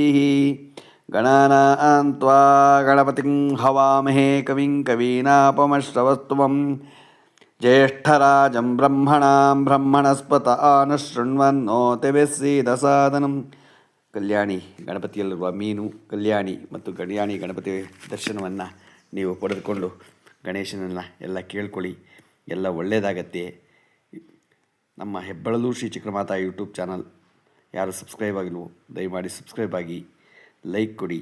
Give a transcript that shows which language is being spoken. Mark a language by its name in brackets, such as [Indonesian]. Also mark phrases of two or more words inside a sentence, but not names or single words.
[Sanskrit] ಗಣಾನಾಂ ತ್ವಾ ಗಣಪತಿಂ ಹವಾಮಹೇ ಕವಿಂ ಕವೀನಾಪಮಶ್ರವಸ್ತಮಂ ಜ್ಯೇಷ್ಠರಾಜಂ ಬ್ರಹ್ಮಣಾಂ ಬ್ರಹ್ಮಣಸ್ಪತ ಆನುಶೃಣ್ವನ್ನೋತಿಭಿಃ ಸೀದಸಾದನಂ. [Kannada] ಕಲ್ಯಾಣಿ ಗಣಪತಿಯಲ್ಲಿರುವ ಮೀನು, ಕಲ್ಯಾಣಿ ಮತ್ತು ಕಲ್ಯಾಣಿ ಗಣಪತಿ ದರ್ಶನವನ್ನು ನೀವು ಪಡೆದುಕೊಂಡು ಗಣೇಶನನ್ನು ಎಲ್ಲ ಕೇಳ್ಕೊಳ್ಳಿ, ಎಲ್ಲ ಒಳ್ಳೆಯದಾಗತ್ತೆ. ನಮ್ಮ ಹೆಬ್ಬಳಲು ಶ್ರೀ ಚಕ್ರಮಾತಾ ಯೂಟ್ಯೂಬ್ ಚಾನಲ್ ಯಾರು ಸಬ್ಸ್ಕ್ರೈಬ್ ಆಗಿಲ್ವೋ ದಯಮಾಡಿ ಸಬ್ಸ್ಕ್ರೈಬ್ ಆಗಿ, ಲೈಕ್ ಕೊಡಿ.